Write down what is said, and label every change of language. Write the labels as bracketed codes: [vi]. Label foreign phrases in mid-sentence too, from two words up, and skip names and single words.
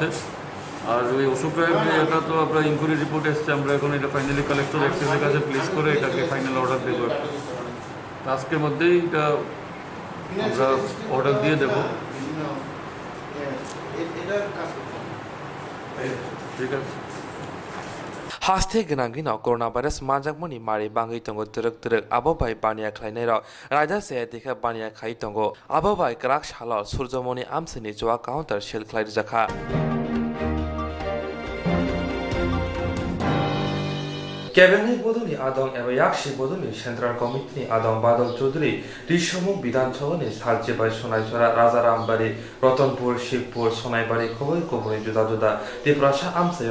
[bn] আর ওই অশোক রায়ের যে এটা তো আপনার ইনকোয়ারি রিপোর্ট এসছে, আমরা এখন এটা ফাইনালি কালেক্টর এক্সাইজের কাছে প্লেস করে এটাকে ফাইনাল অর্ডার দেবো। আজকের মধ্যেই এটা আমরা অর্ডার দিয়ে দেব। ঠিক আছে। [trp] haste gnangino coronavirus manjakmoni mari bangi tongo terek abobai bania khlainero raja se dekha bania khai tongo abobai krak shala surjomoni amsini joa counter shell khlai jakha Cabinet Bodoni Adong Ebayakshi Bodoni Central Committee Adong Badal Chaudhary Rishomu Bidan Chawani Sarje by Sonaiswara Razarambari Ratanpur Shivpur Sonaibari Koboi Koboi Juda Juda Deprasha Amsayo